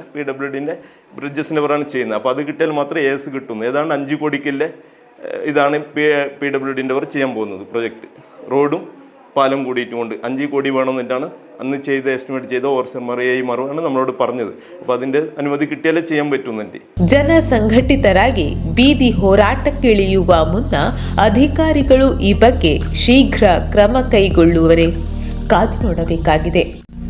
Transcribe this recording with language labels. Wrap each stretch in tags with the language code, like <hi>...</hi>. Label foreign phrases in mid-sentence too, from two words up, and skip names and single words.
<ml>PWD-ൻ്റെ ബ്രിഡ്ജസിൻ്റെ അവരാണ് ചെയ്യുന്നത്. അപ്പോൾ അത് കിട്ടിയാൽ മാത്രമേ AS കിട്ടുന്നു. ഏതാണ്ട് 5 കോടിക്കില്ലേ ഇതാണ് PWD-ൻ്റെ അവർ ചെയ്യാൻ പോകുന്നത് പ്രൊജക്റ്റ്. റോഡും പാലം കൂടിയിട്ടുകൊണ്ട് 5 കോടി വേണമെന്നിട്ടാണ് അന്ന് ചെയ്ത എസ്റ്റിമേറ്റ് ചെയ്ത ഓർസർമാർ AIമാരാണ് നമ്മളോട് പറഞ്ഞത്. അപ്പോൾ അതിൻ്റെ അനുമതി കിട്ടിയാലേ ചെയ്യാൻ പറ്റുന്നുണ്ട്.</ml> <kn>ಜನ ಸಂಘಟಿತರಾಗಿ ಬೀದಿ ಹೋರಾಟಕ್ಕಿಳಿಯುವ ಮುನ್ನ ಅಧಿಕಾರಿಗಳು ಈ ಬಗ್ಗೆ ಶೀಘ್ರ ಕ್ರಮ ಕೈಗೊಳ್ಳುವರೆ ಕಾದು ನೋಡಬೇಕಾಗಿದೆ.</kn>